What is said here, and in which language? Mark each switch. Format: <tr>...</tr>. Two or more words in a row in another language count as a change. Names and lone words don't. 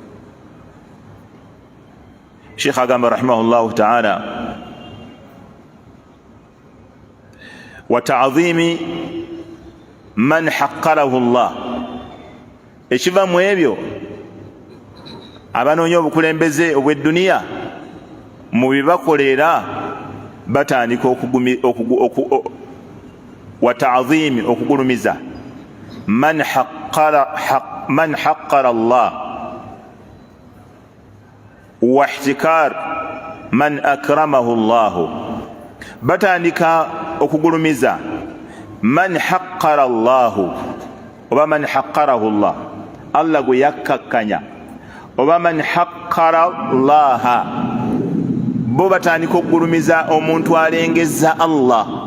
<lg>Sheikh agamba</lg> <ar>رحمه الله تعالى وتعظيم من حقره الله.</ar> <lg>Ekiva mu ebyo abanoonya obukulembeze obw'edduniya mu bibakolera batandika</lg> <ar>وتعظيم</ar> <lg>okugulumiza</lg> <ar>من حقر الله واحتقار من أكرمه الله.</ar> <lg>Batandika okugulumiza</lg> <ar>من حقر الله</ar> <lg>oba</lg> <ar>من حقره الله,</ar> <lg>Allah gwe yakkakkanya, oba</lg> <ar>من حقر الله,</ar> <lg>bo batandika okugulumiza omuntu alengeza Allah,</lg>